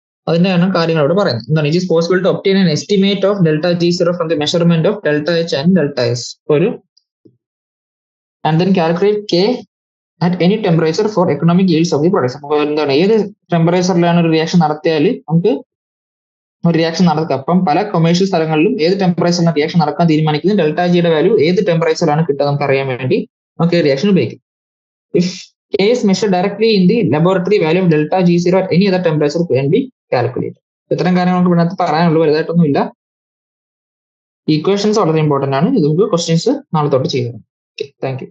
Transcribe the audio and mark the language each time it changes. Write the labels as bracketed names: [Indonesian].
[Malayalam] അതിന്റെയാണ് കാര്യങ്ങൾ ഇവിടെ പറയുന്നത്. എന്താണ്? [English] It is possible to obtain an estimate of delta G zero from the measurement of delta H and delta S ഒരു and then calculate K at any temperature for economic use of the products. [Malayalam] അപ്പോൾ എന്താണ്, ഏത് ടെമ്പറേച്ചറിലാണ് ഒരു reaction നടത്തിയാൽ നമുക്ക് ഒരു reaction നടക്കുക. അപ്പം പല കൊമേഴ്ഷ്യൽ സ്ഥലങ്ങളിലും ഏത് ടെമ്പറേച്ചറിലാണ് റിയാക്ഷൻ നടക്കാൻ തീരുമാനിക്കുന്നത് ഡെൽറ്റ ജിയുടെ വാല്യൂ ഏത് ടെമ്പറേച്ചറിലാണ് കിട്ടുക നമുക്ക് അറിയാൻ വേണ്ടി നമുക്ക് റിയാക്ഷൻ ഉപയോഗിക്കും. [English] If K is measured directly in the laboratory, value of delta G0 at any other temperature can be calculated. [Malayalam] ഇത്തരം കാര്യങ്ങൾ നമുക്ക് ഇതിനകത്ത് പറയാനുള്ളൂ, വലുതായിട്ടൊന്നും ഇല്ല. ഇക്വേഷൻസ് വളരെ ഇമ്പോർട്ടന്റ് ആണ്. ഇത് നമുക്ക് ക്വസ്റ്റ്യൻസ് നാളെ തൊട്ട് ചെയ്യുന്നത്. Okay, thank you.